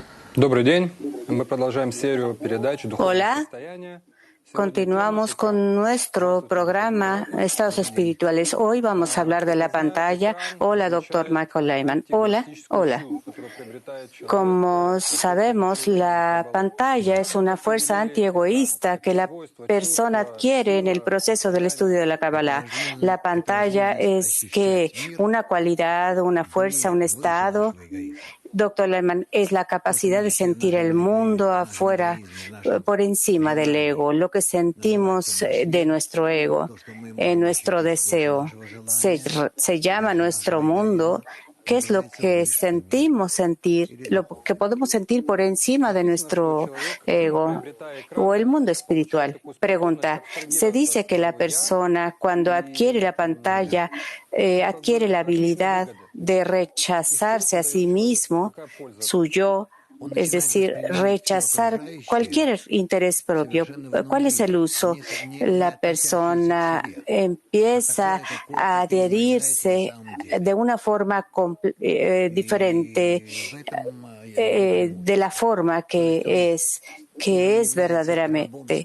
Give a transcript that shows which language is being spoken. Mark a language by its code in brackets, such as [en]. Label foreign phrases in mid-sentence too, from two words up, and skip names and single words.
[ru] Добрый день. Мы продолжаем серию передач «Духовное [es] Hola, [ru] состояние». Сегодня тема [es] continuamos [ru] «Состояние [es] con nuestro programa Estados Espirituales. Hoy vamos a hablar de la [ru] Глаза, [es] pantalla. [ru] экран [es] Hola, doctor [ru] излучает [es] Michael Lehman. Hola, [ru] антигалактическую [es] hola. [ru] силу, которую приобретает человек [es] Como [ru] за счет [es] sabemos, [ru] использования [es] la [ru] Каббалы. [es] pantalla es [ru] Как бы вы [es] una fuerza [ru] определили экран? [es] antiegoísta que [ru] Это [es] la [ru] свойство, [es] persona [ru] чувство, [es] adquiere en el [ru] сила, [es] proceso del [ru] состояние? [es] estudio de la Kabbalah. La pantalla es que una cualidad, una fuerza, un estado. Doctor Lehman, es la capacidad de sentir el mundo afuera, por encima del ego, lo que sentimos de nuestro ego, nuestro deseo. Se llama nuestro mundo. ¿Qué es lo que sentimos sentir, lo que podemos sentir por encima de [ru] Написано, что [es] nuestro [ru] человек, [es] ego [ru] приобретая [es] o el [ru] экраны, [es] mundo [ru] получает [es] espiritual? [ru] такую способность [es] Pregunta, se [ru] абстрагироваться от [es] dice que la [ru] своего «я» [es] persona cuando adquiere [ru] и [es] la pantalla [ru] как [es] adquiere [ru] бы [es] la [ru] от личной [es] habilidad [ru] выгоды. [es] de [ru] И что [es] rechazarse [ru] это [es] a [ru] дает [es] sí [ru] человеку? [es] mismo, [ru] Какая польза от [es] su [ru] этого? [es] yo, es decir, rechazar cualquier interés propio. ¿Cuál es el uso? La persona empieza a adherirse de una forma diferente de la forma que es verdaderamente.